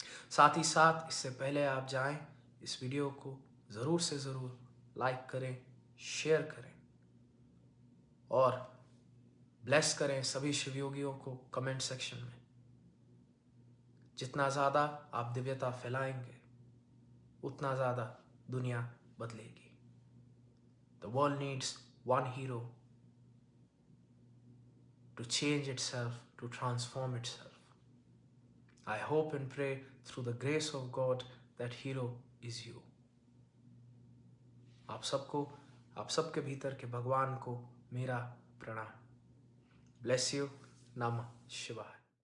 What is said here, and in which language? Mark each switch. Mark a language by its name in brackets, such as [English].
[Hindi] साथ ही साथ इससे पहले आप जाएं, इस वीडियो को ज़रूर से ज़रूर लाइक करें, शेयर करें और ब्लेस करें सभी शिवयोगियों को कमेंट सेक्शन में। जितना ज़्यादा आप दिव्यता फैलाएंगे, उतना ज़्यादा दुनिया बदलेगी। [English] The world needs one hero to change itself, to transform itself. I hope and pray through the grace of God that hero is you. [Hindi] आप सबको, आप सबके भीतर के भगवान को मेरा प्रणाम। [English] Bless you. [Hindi] नमः शिवाय।